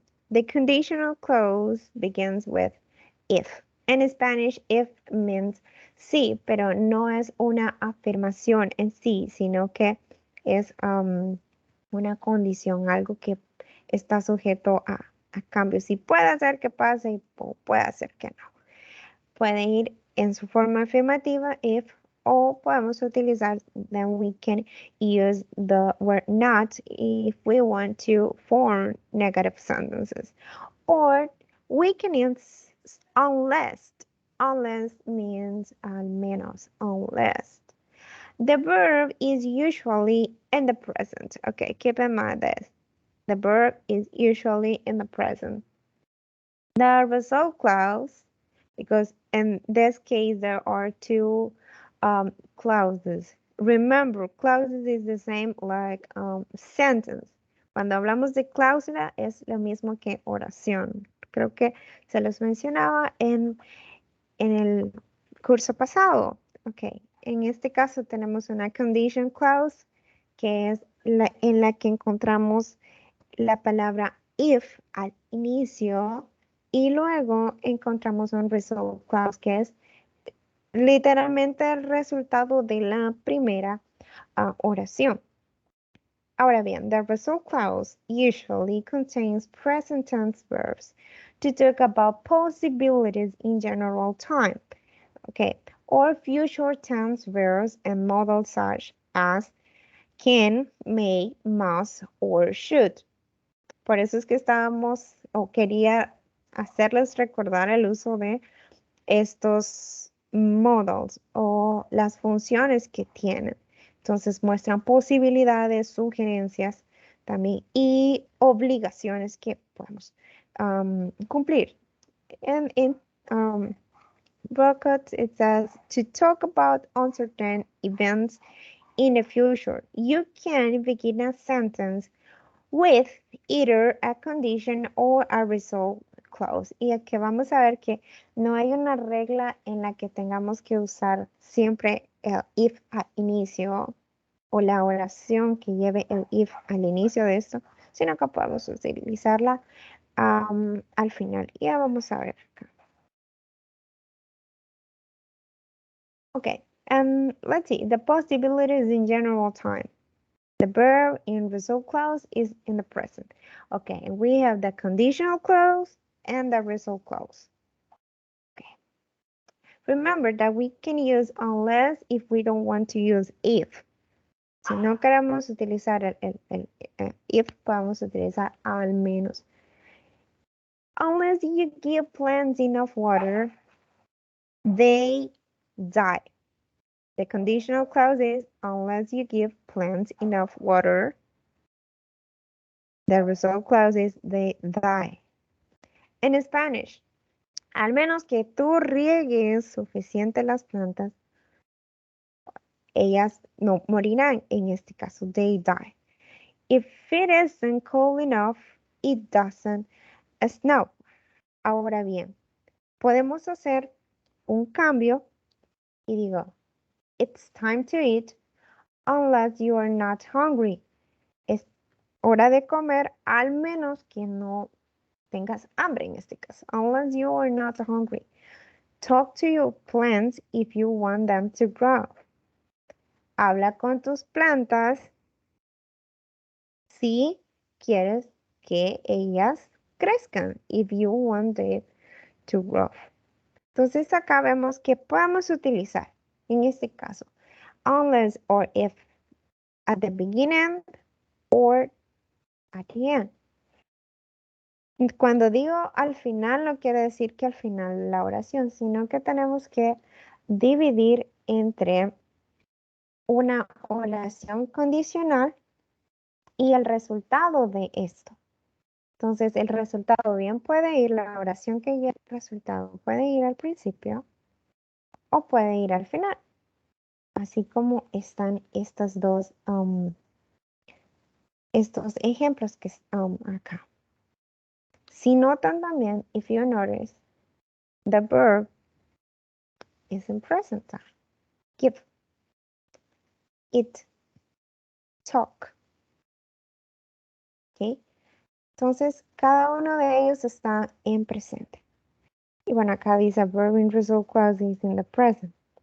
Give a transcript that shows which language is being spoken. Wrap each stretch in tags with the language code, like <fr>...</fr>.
<en>The conditional clause begins with if.</en> <es>En</es> <en>Spanish, if means</en> <es>sí, pero no es una afirmación en sí, sino que es una condición, algo que está sujeto a cambio. Sí puede ser que pase y puede ser que no. Puede ir en su forma afirmativa, if, o podemos utilizar,</es> <en>then we can use the word not if we want to form negative sentences. Or we can use unless. Unless means</en> <es>al menos,</es> <en>unless. The verb is usually in the present. Okay, keep in mind this. The verb is usually in the present. The result clause, because in this case there are two clauses. Remember, clauses is the same like sentence.</en> <es>Cuando hablamos de cláusula es lo mismo que oración. Creo que se los mencionaba en el curso pasado. Ok, en este caso tenemos una condition clause que es en la que encontramos la palabra if al inicio y luego encontramos un result clause que es literalmente el resultado de la primera oración. Ahora bien,</es> <en>the result clause usually contains present tense verbs to talk about possibilities in general time, okay, or future tense verbs and modals such as can, may, must, or should.</en> <es>Por eso es que estábamos, o quería hacerles recordar el uso de estos modals o las funciones que tienen. Entonces muestran posibilidades, sugerencias también y obligaciones que podemos cumplir.</es> <en>In brackets it says to talk about uncertain events in the future. You can begin a sentence with either a condition or a result clause.</en> <es>Y aquí vamos a ver que no hay una regla en la que tengamos que usar siempre el if al inicio o la oración que lleve el if al inicio de esto, sino que podemos utilizarla al final. Ya vamos a ver acá.</es> <en>Okay, let's see, the possibilities in general time. The verb in result clause is in the present. Okay, and we have the conditional clause and the result clause. Okay. Remember that we can use unless if we don't want to use if.</en> <es>Si no queremos utilizar el if, podemos utilizar al menos.</es> <en>Unless you give plants enough water, they die. The conditional clause is unless you give plants enough water. The result clause is they die.</en> <es>En Spanish, al menos que tú riegues suficiente las plantas, ellas no morirán. En este caso,</es> <en>they die. If it isn't cold enough, it doesn't snow.</en> <es>Ahora bien, podemos hacer un cambio y digo,</es> <en>it's time to eat unless you are not hungry.</en> <es>Es hora de comer al menos que no tengas hambre en este caso.</es> <en>Unless you are not hungry. Talk to your plants if you want them to grow.</en> <es>Habla con tus plantas si quieres que ellas crezcan.</es> <en>If you want it to grow.</en> <es>Entonces acá vemos que podemos utilizar en este caso</es> <en>unless or if at the beginning or at the end.</en> <es>Cuando digo al final no quiere decir que al final de la oración, sino que tenemos que dividir entre una oración condicional y el resultado de esto. Entonces, el resultado bien puede ir, la oración que lleva el resultado puede ir al principio o puede ir al final. Así como están estos dos estos ejemplos que están acá. Si notan también,</es> <en>if you notice, the verb is in present time. Give, eat, talk. ¿Ok?</en> <es>Entonces, cada uno de ellos está en presente. Y bueno, acá dice</es> <en>verb in result clause is in the present.</en>